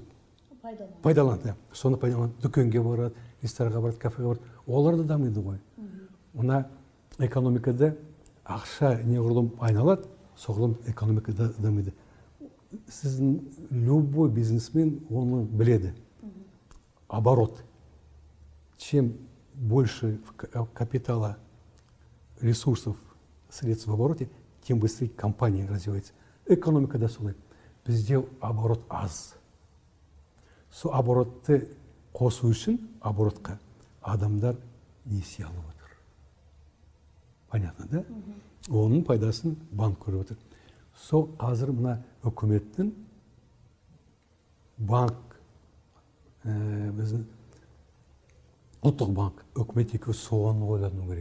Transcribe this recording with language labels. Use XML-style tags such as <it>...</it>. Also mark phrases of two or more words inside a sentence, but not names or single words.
<kk>Пайдаланады. Соны пайдаланады. Дүкенге барады, ресторанға барады, кафеге барады. Олар да дамиды ғой. Мына экономикада ақша неғұрлым айналады, соғұрлым экономикада дамиды. Сіздің любой бизнесмен оны біледі. Оборот.</kk> <ru>Чем больше капитала, ресурсов, средств в обороте, тем быстрее компания развивается.</ru> <kk>Экономикада солай. Бізде оборот аз. Сол оборотты қосу үшін оборотқа адамдар несие алып отыр.</kk> <ru>Понятно, да?</ru> <kk>Оның пайдасын банк көріп отыр. Сол қазір мына үкіметтің банк, біздің ұлттық банк, үкімет екеуі соған ойлану керек.</kk>